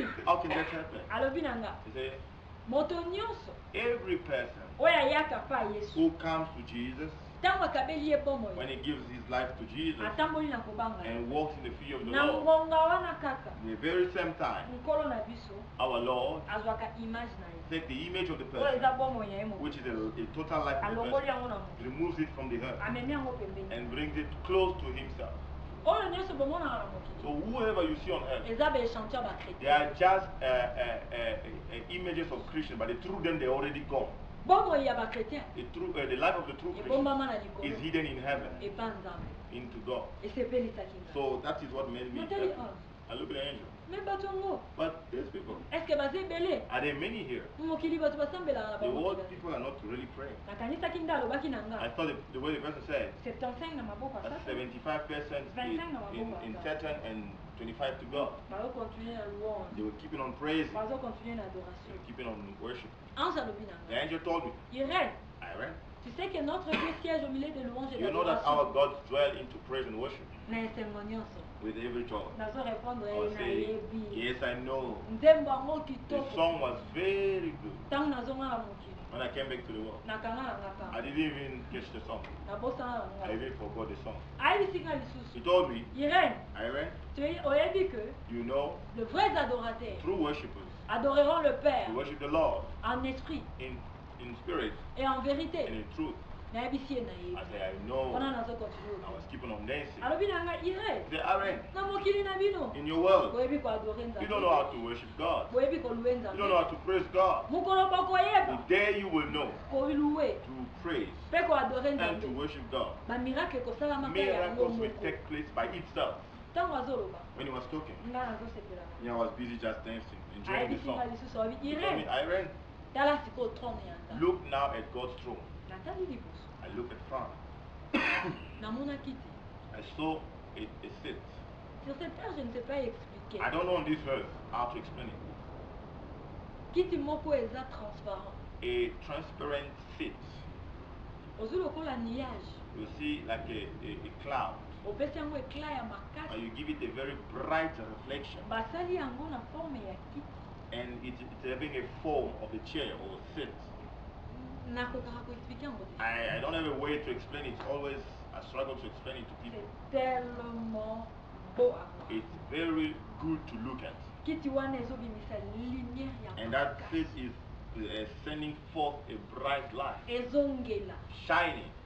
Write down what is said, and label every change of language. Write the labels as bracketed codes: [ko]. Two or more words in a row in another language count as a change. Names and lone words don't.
[en] how can that happen? [ln] Alobi na nga. [en] He said, [ln] Moto nyonso. [en] every person [ln] Oyo ayaka pa Yesu. [en] who comes to Jesus, [ln] Ntango akabeli ye bomoi. [en] when he gives his life to Jesus [ln] Atamboli na kobanga. [en] and walks in the fear of the [ln] Na [en] Lord, [ln] ngonga wana kaka. [en] at the very same time, [ln] Nkolo na biso. [en] our Lord [ln] Azwaka image na ye. [en] takes the image of the [ln] Oyo [en] person, [ln] eza bomoi ya ye moko. [en] which is a total life of the [ln] Alongoli [en] person, [ln] yango na moko. [en] removes it from the earth [ln] Amemi yango pembeni. [en] and brings it close to himself. [ln] Oyo nyonso bomonaka na mokili. [en] So whoever you see on earth, [ln] Eza baechanteur [en] they are [ln] bakretien. [en] just images of Christians, but the true them they're already gone. [ln] Bomoi ya bakretien. [en] The life of the true Christian [ln] Ebombama na [en] is [ln] likolo. [en] hidden in heaven, [ln] Epa nzambe. [en] into God. [ln] Esepelisaki nzambe. [en] So that is what made me [ln] Natali [en] happy. [ln] ange. [en] I look at the angel. [ln] Me bato yango. [en] But these people, [ln] Eske baza ebele? [en] are there many here? [ln] Mokili bato basambelaka na [en] The world [ln] bamokili. [en] people are not really praying. [ln] Nakanisaki nde alobaki na [en] I [ln] nga. [en] thought the way the person said, [ln] 75 na maboko ya [en] that's [ln] Satan. [en] 75% in [ln] 25 [en] Satan and 25 to God. [ln] Bazokontinue na louange. [en] They were keeping on praising. [ln] Bazokontinue na [en] They [ln] adoration. [en] were keeping on worship. [ln] Ange alobi na [en] The [ln] nga. [en] angel told me, [fr] Irène, [en] Aaron, [fr] tu sais que notre Dieu siège au milieu de louanges et [en] you know that our [fr] d'adoration. [en] God dwell into praise and worship [ln] Na esengo nyonso. [en] with every joy. [ln] Nazo répondre [en] I was [ln] na [en] saying, [ln] yebi. [en] yes, I know. [ln] Nzembo yango [en] The [ln] kitoko. [en] song was very good. [ln] Ntango nazonga na mokili. [en] When I came back to the world, I didn't even catch the song. I even forgot the song. He told me, Irene, you know, [fr] les vrais adorateurs [en] true worshippers [fr] adoreront le Père [en] who worship the Lord [fr] en esprit [en] in spirit [fr] et en [en] and [fr] vérité. [en] in truth. I said, I know. I was keeping on dancing. He said, Irene, in your world, you don't know how to worship God. You don't know how to praise God. The day you will know to praise and to worship God, miracles will take place by itself. When he was talking, I was busy just dancing, enjoying the song. He told me, Irene, look now at God's throne. I look at front. I saw a seat. [fr] Sur cette terre, je ne sais pas expliquer. [en] I don't know on this earth how to explain it. [ln] Kiti moko eza transparent. [en] A transparent seat. [ln] Ozu lokola nuage. [en] You see like a cloud. [ln] Opesi yango éclat ya makasi. [en] And you give it a very bright reflection. [ln] Basali yango na forme ya kiti. [en] And it's having a form of a chair or a seat. I don't have a way to explain it. Always I struggle to explain it to people. It's very good to look at. And that seat is sending forth a bright light, shining.